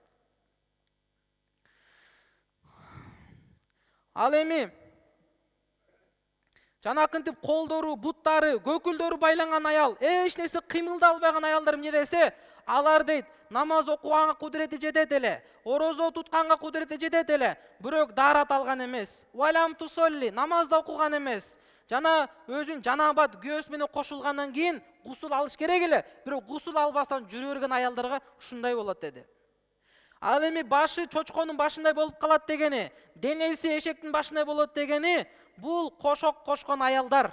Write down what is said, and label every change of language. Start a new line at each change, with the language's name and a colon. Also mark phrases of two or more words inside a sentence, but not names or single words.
Kyrgyz: Ал эми жанакынтип колдору, буттары, көкүлдөрү байланган аял, эч нерсе кыймылдай албаган аялдар эмне десе, алар дейт, намаз окуганга кудурети жетет эле, орозо тутканга кудурети жетет эле, бирок даарат алган эмес.
Arabic: ولم تصلي,
Kyrgyz: намазда окуган эмес. Жана өзүн жанабат күйөөсү менен кошулгандан кийин гусул алыш керек эле, бирок гусул албастан жүрө берген аялдарга ушундай болот деди. Ал эми башы чочконун башындай болуп калат дегени, денеси эшектин башындай болот дегени, бул кошок кошкон аялдар.